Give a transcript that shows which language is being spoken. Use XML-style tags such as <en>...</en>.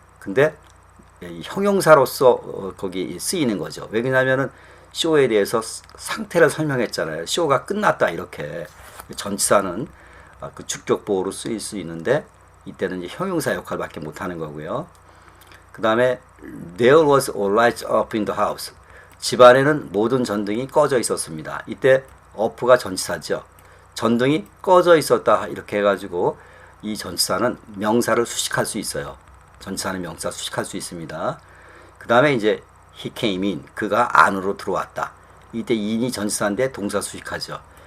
<ko>근데 형용사로서 거기 쓰이는 거죠. 왜냐하면은 쇼에 대해서 상태를 설명했잖아요. 쇼가 끝났다 이렇게. 전치사는 그 주격보호로 쓰일 수 있는데 이때는 이제 형용사 역할밖에 못하는 거고요. 그 다음에</ko> <en>there was all lights up in the house.</en> <ko>집안에는 모든 전등이 꺼져 있었습니다. 이때 up가 전치사죠. 전등이 꺼져 있었다 이렇게 해가지고 이 전치사는 명사를 수식할 수 있어요. 전치사는 명사 수식할 수 있습니다. 그 다음에 이제</ko> <en>he came in.</en> <ko>그가 안으로 들어왔다. 이때 in이 전치사인데 동사 수식하죠.</ko>